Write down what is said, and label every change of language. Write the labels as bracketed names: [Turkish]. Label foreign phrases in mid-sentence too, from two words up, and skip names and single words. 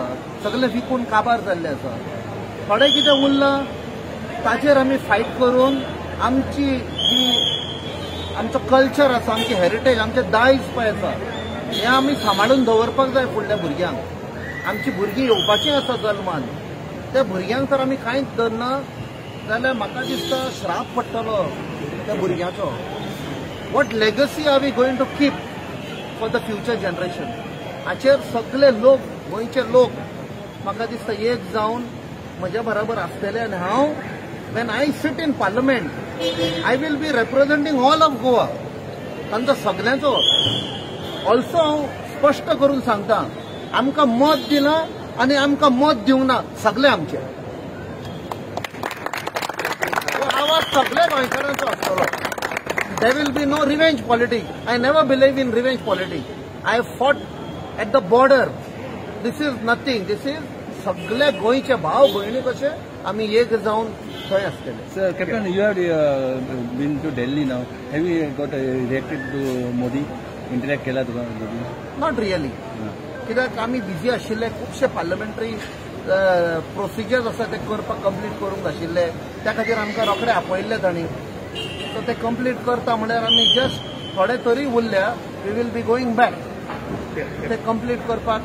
[Konkani] सगळे विकून काबार जाल्ले आसा. थोडे कितें उरलां ताजेर आमी फायट करून आमची जी आमचो कल्चर आसा, आमची हेरिटेज, आमचे दायज पळय आसा हें आमी सांबाळून दवरपाक जाय फुडल्या भुरग्यांक. आमची भुरगीं येवपाचीं आसा जल्मान, त्या भुरग्यांक तर आमी कांयच धरना जाल्यार म्हाका दिसता श्राप पडटलो त्या भुरग्याचो. [English] What legacy are we going to keep for the future generation? [Konkani] हाचेर सगळे लोक, गोंयचे लोक म्हाका दिसता एक जावन म्हज्या बरोबर आसतले. आनी हांव [English] when I sit in parliament I will be representing all of Goa. [Konkani] तांचो सगळ्यांचो ऑल्सो हांव स्पश्ट करून सांगता, आमकां मत दिना आनी आमकां मत दिवंक ना, सगळे आमचे. आवाज सगळे गोंयकारांचो आसतलो. [English] There will be no revenge politics. I never believe in revenge politics. I fought at the border. This is nothing. this is [Konkani] सगळे गोंयचे भाव भयणी कशे आमी एक जावन थंय आसतले. [English] Sir, Captain, you have been to Delhi now. Have you got reacted to Modi? [Konkani] Interact केला तुका Modi? [English] not really. [Konkani] कित्याक आमी बिजी आशिल्ले, खुबशे [English] parliamentary procedures [Konkani] आसा ते करपाक कंप्लीट करूंक आशिल्ले. त्या खातीर आमकां रोखडे आपयल्ले तांणी. सो ते कंप्लीट करता म्हळ्यार आमी जस्ट थोडे तरी उरल्या. [English] we will be going back [Konkani] ते कंप्लीट करपाक.